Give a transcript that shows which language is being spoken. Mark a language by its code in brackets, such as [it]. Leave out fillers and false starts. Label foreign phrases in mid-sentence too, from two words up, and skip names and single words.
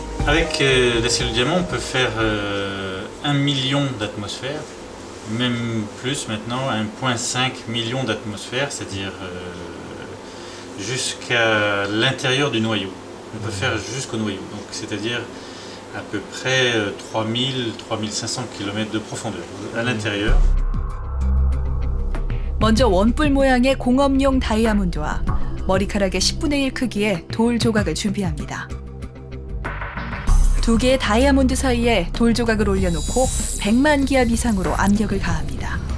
[fr] Avec l'acier de diamant, on peut faire 1 million d'atmosphères, même plus maintenant, 1,5 million d'atmosphères, c'est-à-dire jusqu'à l'intérieur du noyau. On peut faire jusqu'au noyau, donc c'est-à-dire à peu près 3000-3500 km de profondeur à l'intérieur. [ko] 먼저 원뿔 모양의 공업용 다이아몬드와 머리카락의 10분의 1 크기의 돌 조각을 준비합니다. 두 개의 다이아몬드 사이에 돌 조각을 올려놓고 100만 기압 이상으로 압력을 가합니다.